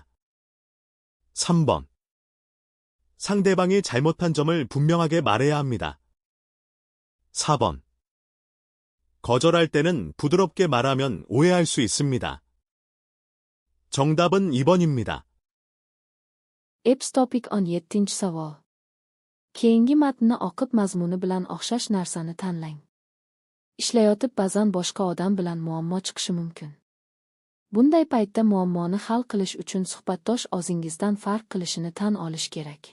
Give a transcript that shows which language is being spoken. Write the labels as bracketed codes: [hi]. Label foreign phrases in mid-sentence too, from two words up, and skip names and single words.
[ko] 3번. 상대방이 잘못한 점을 분명하게 말해야 합니다. 4번. 거절할 때는 부드럽게 말하면 오해할 수 있습니다. 정답은 2번입니다. [uz] Apps Topic 17-savol. Keyingi matnni o'qib mazmuni bilan o'xshash narsani tanlang. Ishlayotib ba'zan boshqa odam bilan muammo chiqishi mumkin. Bunday paytda muammoni hal qilish uchun suhbatdosh o'zingizdan farq qilishini tan olish kerak.